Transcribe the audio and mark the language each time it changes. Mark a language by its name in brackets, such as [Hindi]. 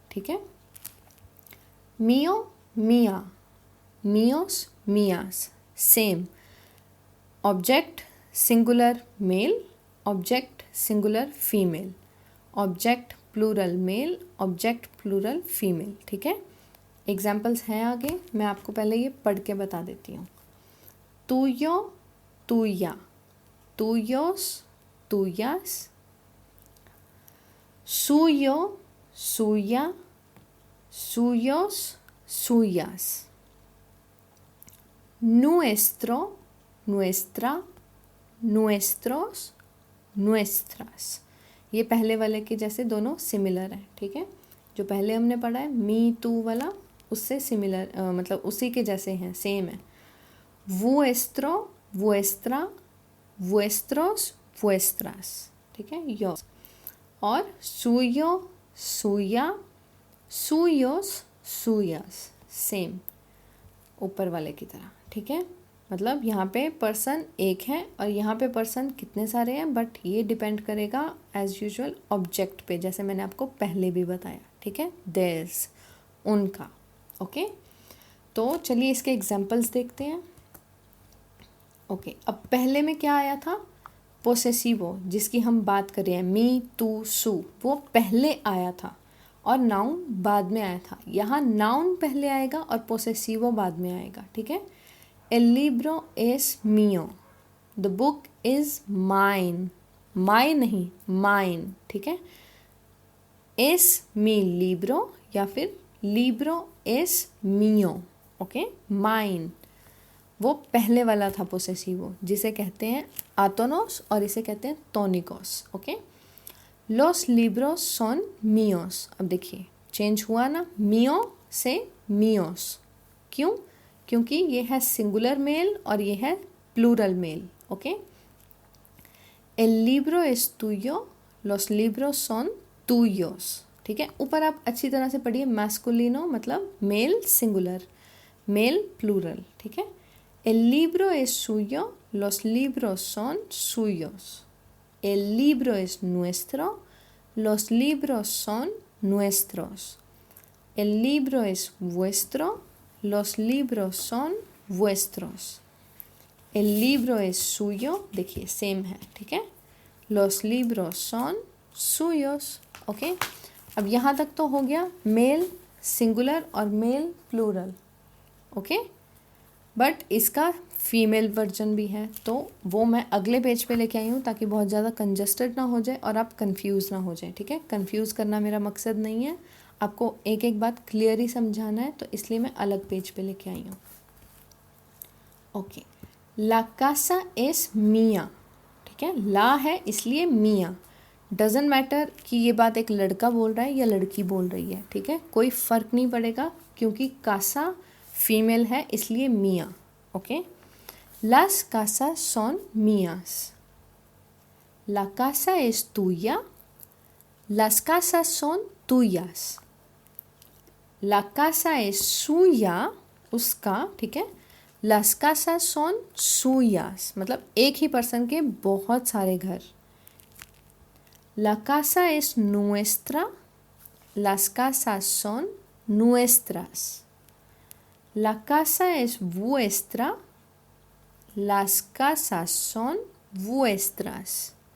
[Hindi] ठीक है, मियो मिया, मियोस मियास, same. Object singular mail, object singular female, object plural mail, object plural female. ठीक है, examples हैं आगे, मैं आपको पहले ये पढ़ के बता देती हूँ। [Spanish] तुयो तुया, tuyos tuyas, suyo suya, suyos suyas, nuestro nuestra, nuestros nuestras। [Hindi] ये पहले वाले के जैसे दोनों सिमिलर हैं। ठीक है, जो पहले हमने पढ़ा है मी टू वाला उससे सिमिलर मतलब उसी के जैसे हैं, सेम है। [Spanish] vuestro vuestra, vuestros vuestras। [Hindi] ठीक है, योर। और [Spanish] suyo suya, suyos suyas, [Hindi] same ऊपर वाले की तरह। ठीक है, मतलब यहाँ पे पर्सन एक है और यहाँ पे पर्सन कितने सारे हैं, बट ये डिपेंड करेगा एज यूजुअल ऑब्जेक्ट पे, जैसे मैंने आपको पहले भी बताया। ठीक है, देयर्स उनका। ओके, तो चलिए इसके एग्जांपल्स देखते हैं। ओके, अब पहले में क्या आया था, पोसेसिवो, जिसकी हम बात कर रहे हैं, मी टू सू, वो पहले आया था और नाउन बाद में आया था। यहाँ नाउन पहले आएगा और पोसेसिवो बाद में आएगा। ठीक है, [Spanish] El libro es mío, [English] the book is mine, my [Hindi] नहीं [English] mine। [Hindi] ठीक है, [Spanish] es mi libro [Hindi] या फिर [Spanish] libro es mío। [Hindi] Okay, mine वो पहले वाला था पोसेसिवो, जिसे कहते हैं आतोनोस और इसे कहते हैं टोनिकोस। [Spanish] ओके, los libros son míos। [Hindi] अब देखिए चेंज हुआ ना, mío से míos, क्यों, क्योंकि ये है सिंगुलर मेल और ये है plural mail. [Spanish] ओके, el libro es tuyo, los libros son tuyos। [Hindi] ठीक है। ऊपर आप अच्छी तरह से पढ़िए, मैस्कुलिनो मतलब मेल सिंगुलर, मेल प्लूरल, ठीक है। [Spanish] El libro es suyo, los libros son suyos. El libro es nuestro, los libros son nuestros. El libro es vuestro, los libros son vuestros. El libro es suyo, [Hindi] देखिए same है, ठीक है। [Spanish] Los libros son suyos, ओके। [Hindi] अब यहाँ तक तो हो गया मेल सिंगुलर और मेल प्लूरल, ओके। बट इसका फीमेल वर्जन भी है, तो वो मैं अगले पेज पे लेके आई हूँ ताकि बहुत ज़्यादा कंजस्टेड ना हो जाए और आप कंफ्यूज ना हो जाए, ठीक है। कंफ्यूज करना मेरा मकसद नहीं है, आपको एक एक बात क्लियर ही समझाना है, तो इसलिए मैं अलग पेज पे लेके आई हूँ, ओके। [Spanish] ला कासा एस मिया, [Hindi] ठीक है। ला है इसलिए मिया, डजेंट मैटर कि ये बात एक लड़का बोल रहा है या लड़की बोल रही है, ठीक है, कोई फ़र्क नहीं पड़ेगा क्योंकि कासा फीमेल है इसलिए मिया, okay. [Spanish] Las casas son mías. La casa es tuya. Las casas son tuyas. La casa es suya, [Hindi] उसका, ठीक है। [Spanish] Las casas son suyas [Hindi] मतलब एक ही पर्सन के बहुत सारे घर। [Spanish] La casa es nuestra. Las casas son nuestras. La casa es vuestra. Las casas son vuestras.